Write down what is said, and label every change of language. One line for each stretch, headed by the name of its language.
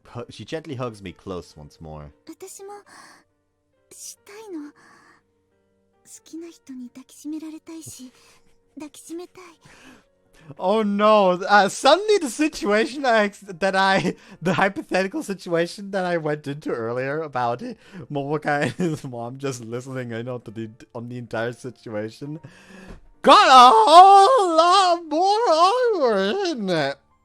English: She gently hugs me close once more.
Japanese: 私もしたいの。好きな人に抱きしめられたいし、抱きしめたい。
English: Oh no! Suddenly the hypothetical situation that I went into earlier about Momokai and his mom just listening in on the entire situation got a whole lot more awkward, isn't it?